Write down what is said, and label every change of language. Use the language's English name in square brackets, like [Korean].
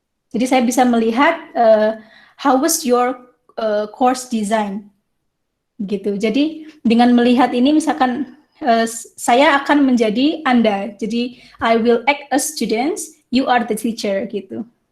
[Indonesian] Jadi saya bisa melihat [English] how was your course design. [Indonesian] Begitu. Jadi dengan melihat ini misalkan saya akan menjadi Anda. Jadi [English] I will act as students, you are the teacher [Indonesian] gitu.